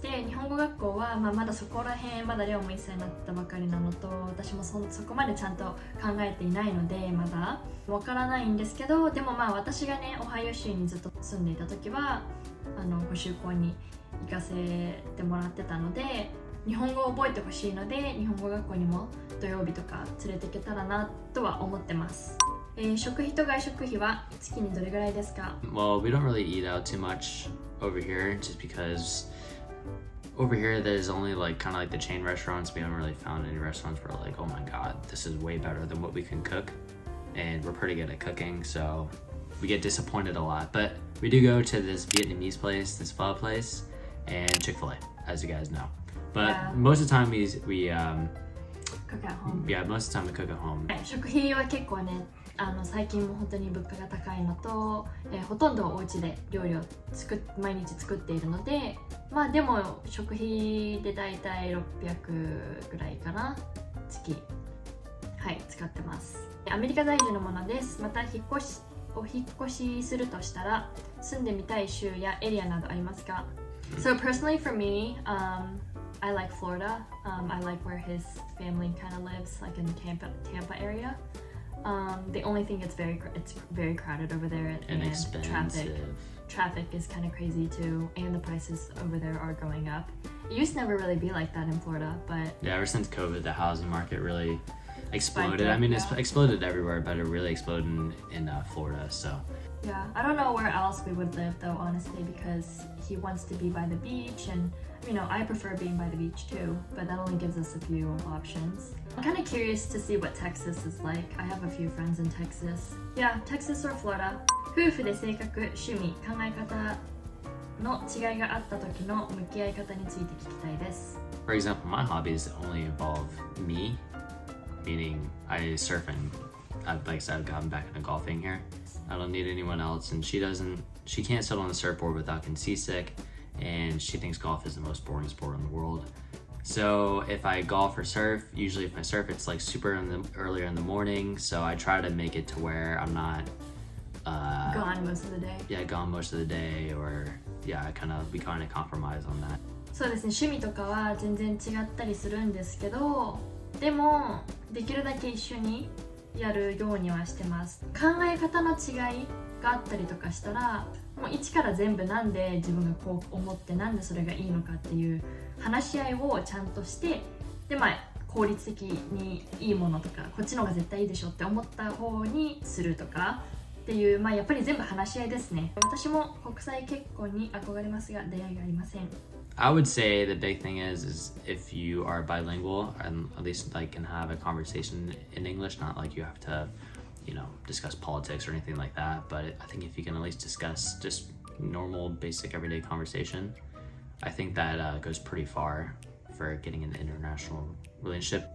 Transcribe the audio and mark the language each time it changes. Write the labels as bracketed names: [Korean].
[Japanese] で、日本語学校は、まだそこら辺、まだレオも1歳になったばかりなのと、私もそこまでちゃんと考えていないのでまだわからないんですけど、でも私がねオハイオ州にずっと住んでいた時は補習校に行かせてもらってたので、日本語を覚えてほしいので日本語学校にも土曜日とか連れて行けたらなとは思ってます。食費と外食費は月にどれぐらいですか？ [English] Well, we don't really eat out too much over here just because over here there's only kind of the chain restaurants. We haven't really found any restaurants where like, oh my god, this is way better than what we can cook, and we're pretty good at cooking, so we get disappointed a lot. But we do go to this Vietnamese place, this pho place, and Chick-fil-A, as you guys know. But most of the time we cook at home. Yeah, most of the time we cook at home. [Japanese] 食費は結構ね、最近も本当に物価が高いのと、ほとんどお家で料理を毎日作っているので、でも食費でだいたい600ぐらいかな、月使ってます。アメリカ在住のものです。またお引っ越しするとしたら住んでみたい州やエリアなどありますか？ [English] So personally for me, I like Florida. I like where his family kind of lives, like in the Tampa area. The only thing it's very crowded over there, and expensive. Traffic is kind of crazy too, and the prices over there are going up. It used to never really be like that in Florida, but yeah, ever since COVID, the housing market really exploded. I mean, it's exploded everywhere, but it really exploded in Florida. So yeah, I don't know where else we would live though, honestly, because he wants to be by the beach, and I prefer being by the beach too, but that only gives us a few options. I'm kind of curious to see what Texas is like. I have a few friends in Texas. Yeah, Texas or Florida. [Japanese] 夫婦で性格、趣味、考え方の違いがあった時の向き合い方について聞きたいです。 [English] For example, my hobbies only involve me, meaning I surf and like I said, I've gotten back into golfing here. I don't need anyone else, and she can't sit on the surfboard without getting seasick, and she thinks golf is the most boring sport in the world. So if I golf or surf, usually if I surf, it's super earlier in the morning, so I try to make it to where I'm not gone most of the day. Yeah, gone most of the day, or yeah, we kind of compromise on that. [Japanese] そうですね、趣味とかは全然違ったりするんですけど、でもできるだけ一緒にやるようにはしてます。考え方の違いがあったりとかしたら、もう一から全部なんで自分がこう思ってなんでそれがいいのかっていう話し合いをちゃんとして、で効率的にいいものとかこっちの方が絶対いいでしょって思った方にするとかっていう、やっぱり全部話し合いですね。私も国際結婚に憧れますが出会いがありません。 [English] I would say the big thing is if you are bilingual and at least can have a conversation in English, not like you have to, discuss politics or anything like that. But I think if you can at least discuss just normal, basic, everyday conversation, I think that goes pretty far for getting an international relationship.